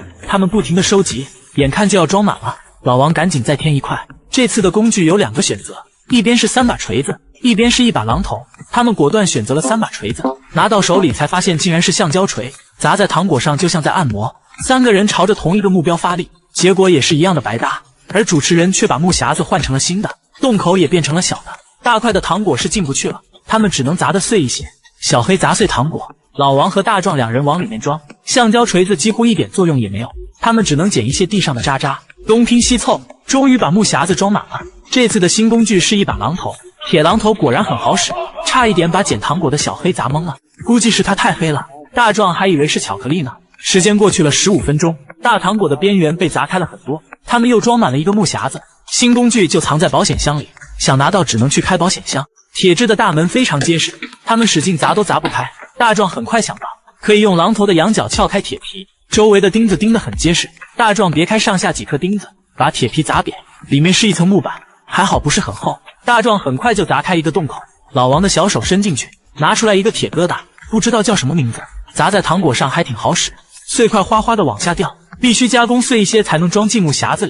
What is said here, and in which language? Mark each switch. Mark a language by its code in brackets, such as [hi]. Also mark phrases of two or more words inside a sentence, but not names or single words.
[zh] 他們不停地收集，眼看就要裝滿了。老王趕緊再添一塊。這次的工具有2個選擇，一邊是3把錘子，一邊是1把榔頭。他們果斷選擇了3把錘子，拿到手裡才發現竟然是橡膠錘，砸在糖果上就像在按摩。3個人朝着同一個目標發力，結果也是一樣的白搭。而主持人卻把木匣子換成了新的，洞口也變成了小的，大塊的糖果是進不去了，他們只能砸得碎一些。小黑砸碎糖果，老王和大壯2人往裡面裝，橡膠錘子幾乎一點作用也沒有，他們只能撿一些地上的渣渣，東拼西湊，終於把木匣子裝滿了。這次的新工具是1把榔頭， 鐵榔頭果然很好使，差一點把撿糖果的小黑砸懵了，估計是他太黑了，大壯還以為是巧克力呢。時間過去了15分鐘，大糖果的邊緣被砸開了很多，他們又裝滿了一個木匣子，新工具就藏在保險箱裡，想拿到只能去開保險箱。鐵質的大門非常結實，他們使勁砸都砸不開。大壯很快想到可以用榔頭的羊角撬開鐵皮，周圍的釘子釘得很結實。大壯別開上下幾顆釘子，把鐵皮砸扁，裡面是一層木板，還好不是很厚。大壯很快就砸開一個洞口，老王的小手伸進去，拿出來一個鐵疙瘩，不知道叫什麼名字，砸在糖果上還挺好使，碎塊嘩嘩的往下掉，必須加工碎一些才能裝進木匣子裡。